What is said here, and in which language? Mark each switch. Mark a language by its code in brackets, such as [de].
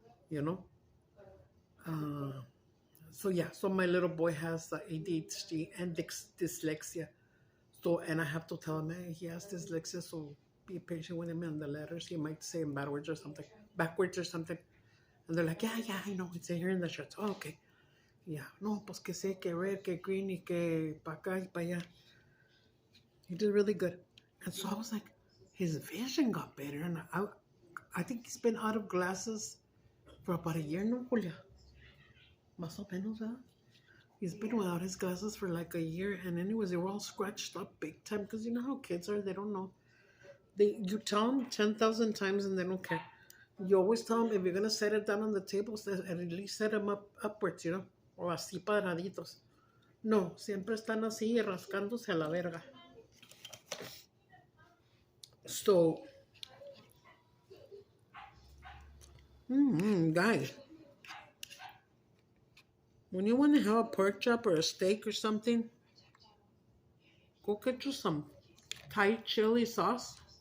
[en] So my little boy has ADHD and dyslexia. So, and I have to tell him, hey, he has dyslexia, so be patient with him in the letters. He might say them backwards or something. And they're like, yeah, I know. It's here in the shirts. Oh, okay. Yeah. [es] No, pues que sé, que red, que green, y que pa acá y pa allá. [en] He did really good. And so I was like, his vision got better. And I think he's been out of glasses for about a year, no, Julia? [es] Más o menos, ¿verdad? [en] He's been without his glasses for like a year. And anyways, they were all scratched up big time. Because you know how kids are. They don't know. You tell them 10,000 times and they don't care. You always tell them, if you're going to set it down on the table, at least set them upwards, or [es] así paraditos. No, siempre están así rascándose a la verga. [en] So, guys, when you want to have a pork chop or a steak or something, go get you some Thai chili sauce.